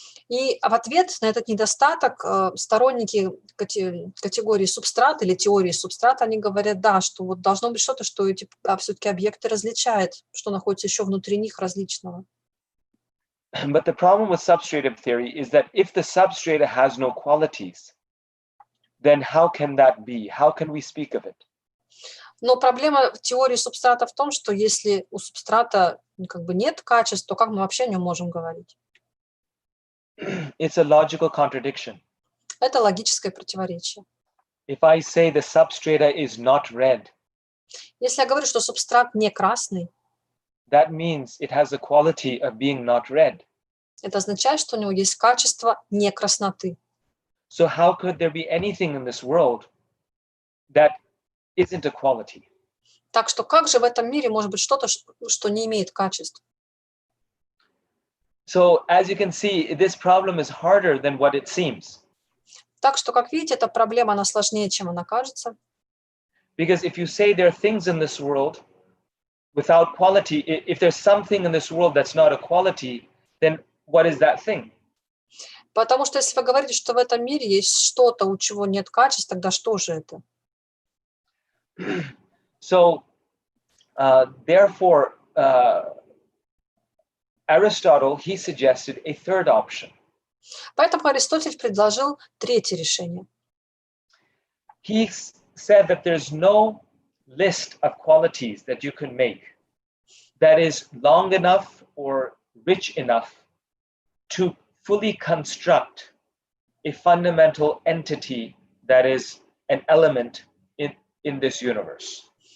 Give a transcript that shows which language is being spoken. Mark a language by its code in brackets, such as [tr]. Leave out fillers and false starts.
[ru] И в ответ на этот недостаток сторонники категории субстрат или теории субстрата, они говорят, да, что вот должно быть что-то, что эти все-таки объекты различает, что находится еще внутри них различного. [en] But the problem with substratum theory is that if the substrata has no qualities, then how can that be? How can we speak of it? [ru] Но проблема теории субстрата в том, что если у субстрата как бы нет качеств, то как мы вообще о нем можем говорить? [en] It's a logical contradiction. [ru] Это логическое противоречие. [en] If I say the substrata is not red, [ru] если я говорю, что субстрат не красный, [en] that means it has the quality of being not red. [ru] Это означает, что у него есть качество не красноты. [en] So how could there be anything in this world that isn't a quality? [ru] Так что как же в этом мире может быть что-то, что не имеет качеств? [en] So as you can see, this problem is harder than what it seems. [ru] Так что, как видите, эта проблема, она сложнее, чем она кажется. [en] Because if you say there are things in this world without quality, if there's something in this world that's not a quality, then what is that thing? [ru] Потому что если вы говорите, что в этом мире есть что-то, у чего нет качеств, тогда что же это? [en] So, therefore, Aristotle, he suggested a third option. [ru] Поэтому Аристотель предложил третье решение. [en] He said that there's no list of qualities that you can make that is long enough or rich enough to fully construct a fundamental entity that is an element in this universe.